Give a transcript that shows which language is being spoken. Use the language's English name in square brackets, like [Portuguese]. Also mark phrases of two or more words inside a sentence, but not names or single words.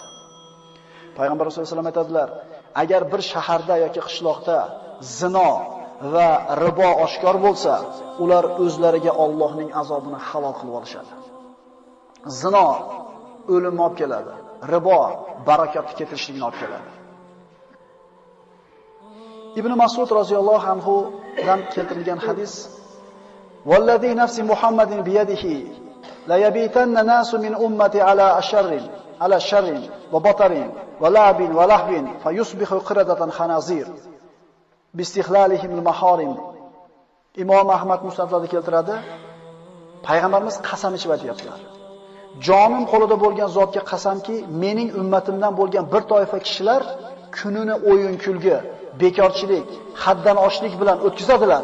[Uzbek] Payg'ambar [Arabic] صلى الله عليه وسلم [Uzbek] aytadilar, agar bir shaharda yoki qishloqda zino va ribo oshkor bo'lsa, ular o'zlariga Allohning azobini halol qilib olishadi. Zino o'limni olib keladi, ribo barakatni keltirishligini olib keladi. [Arabic] ابن مسعود رضي الله عنه [Uzbek] dan keltirilgan hadis: [Arabic] "والذي نفس محمد بيده ليبيتن ناس من أمتي على شر وبطر ولعب ولهو فيصبحوا قردة خنازير باستحلالهم المحارم." [Uzbek] Imom Ahmad Musnadlarda keltiradi. Payg'ambarimiz qasam ichib aytayaptilar. Jonim qo'lida bo'lgan zotga qasamki, mening ummatimdan bo'lgan bir toifa kishilar kunini o'yin kulgi, bekorchilik, haddan oshlik bilan o'tkazadilar.